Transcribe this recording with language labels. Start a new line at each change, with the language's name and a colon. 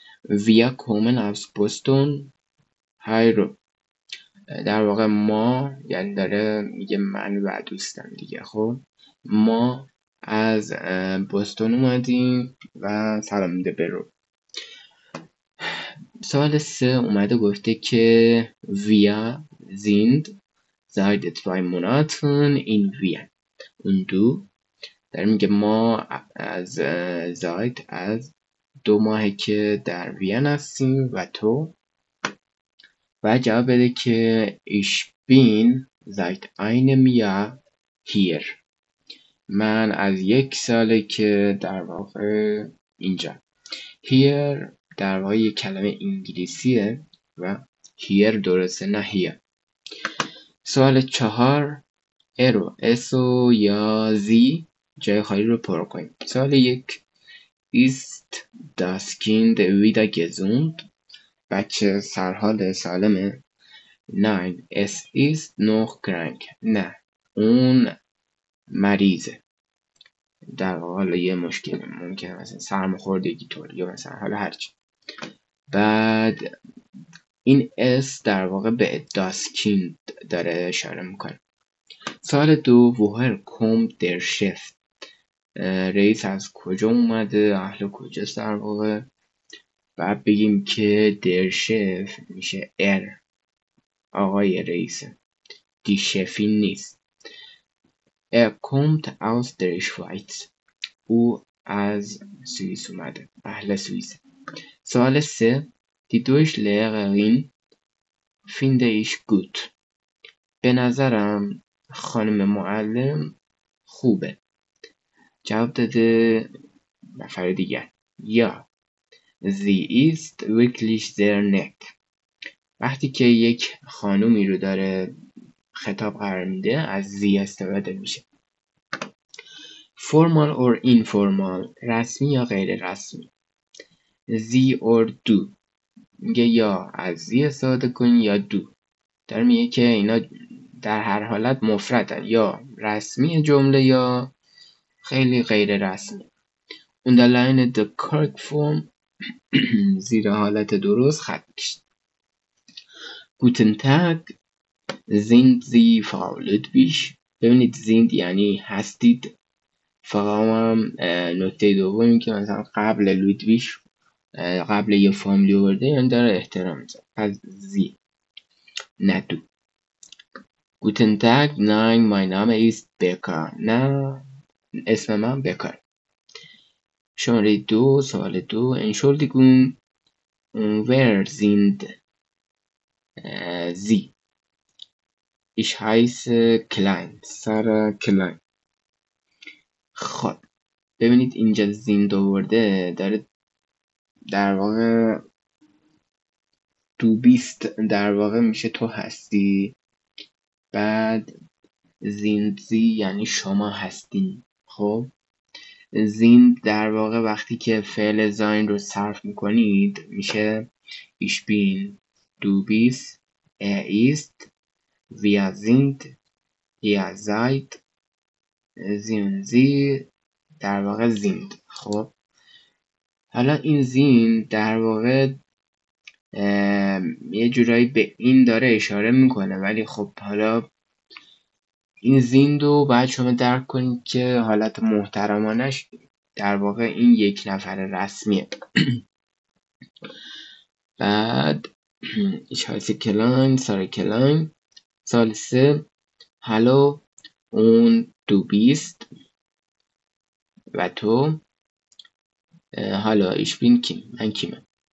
German: wir kommen aus Boston.
Persian: های رو در واقع ما، یعنی داره میگه من و دوستم دیگه. خب ما از بوستون اومدیم و سلام میده به رو. سوال 3 اومده گفته که
German: wir sind seit 2 Monaten in Wien.
Persian: اون دو در میگه ما از زایت از 2 ماهه که در وین هستیم و تو. و جواب بده که
German: ich bin seit einem Jahr hier.
Persian: من از 1 ساله که در واقع اینجا. here در واقع یک کلمه انگلیسیه و here درسته، نه here. سوال 4. ارو اسو یا زی جای خالی رو پر کنیم. سوال 1.
German: ist das Kind wieder gesund؟
Persian: بچه سرحال سالمه؟
German: nein es ist noch krank.
Persian: نه اون مریضه، در حال یه مشکل ممکنه مثلا سرماخوردگی طور یا مثلا حالا هرچی. بعد این اس در واقع به das Kind داره اشاره میکنه. سوال 2.
German: woher kommt der Chef؟
Persian: رئیس از کجا اومده، اهل کجاست در واقع. بعد بگیم که der Chef میشه آقای رئیسه، دی شفین نیست.
German: kommt aus der Schweiz،
Persian: او از سوئیس اومده، اهل سوئیس. سوال 3.
German: die Deutschlehrerin finde ich gut.
Persian: به نظرم خانم معلم خوبه. جواب داده نفر دیگر یا
German: sie ist wirklich sehr nett.
Persian: وقتی که یک خانومی رو داره خطاب قرار میده از زی استفاده میشه.
English: formal or informal،
Persian: رسمی یا غیر رسمی. زی or دو، میگه یا از زی استفاده کن یا دو. در میگه که اینا در هر حالت مفردن، یا رسمی جمله یا خیلی غیر رسمی.
English: Underline the correct form
Persian: زیر حالت درست خط کشید.
German: Guten Tag, sind Sie Frau Ludwig؟
Persian: ببینید sind یعنی هستید. فقط نکته دومی که مثلا قبل لودویش قبل یه فامیلی ورده یعنی داره احترام میذاره. پس زی نه دو.
German: Guten Tag, nein, mein Name ist Becker.
Persian: نه اسم من بکر. شماره 2 سوال 2
German: Entschuldigung, wer sind Sie؟ Ich heiße Klein.
Persian: سارا کلاین. خب ببینید اینجا زیند آورده، داره در واقع تو بیست در واقع میشه تو هستی، بعد زیندزی یعنی شما هستین. خب زیند در واقع وقتی که فعل زاین رو صرف میکنید میشه
German: ich bin, du bist, ist, wir sind, ihr seid, sind sie
Persian: در واقع زیند. خب حالا این زیند در واقع یه جورایی به این داره اشاره میکنه، ولی خب حالا این زیند رو باید شما درک کنید که حالت محترمانش در واقع این یک نفر رسمیه.
German: بعد ich heiße Klein, سارا کلاین.
Persian: سال 3
German: hallo und du bist
Persian: و تو
German: hallo ich bin Kim،
Persian: من کیمم.